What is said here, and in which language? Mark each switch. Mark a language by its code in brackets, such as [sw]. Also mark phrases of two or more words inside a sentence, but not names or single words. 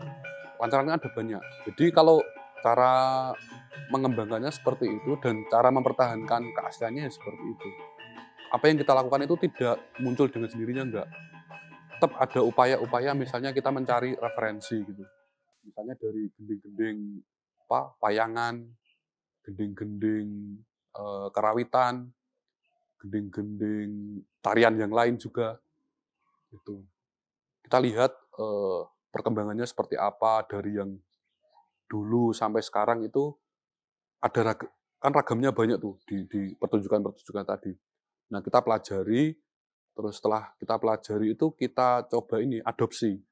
[id] Lancarannya ada banyak. Jadi kalau cara mengembangkannya seperti itu dan cara mempertahankan keasliannya seperti itu. Apa yang kita lakukan itu tidak muncul dengan sendirinya, enggak. Tetap ada upaya-upaya, misalnya kita mencari referensi gitu. Misalnya dari gending-gending payangan, gending-gending karawitan, gending-gending tarian yang lain juga. Itu. Kita lihat perkembangannya seperti apa dari yang dulu sampai sekarang itu ada kan ragamnya banyak tuh di pertunjukan-pertunjukan tadi. Nah, kita pelajari, terus setelah kita pelajari itu kita coba adopsi.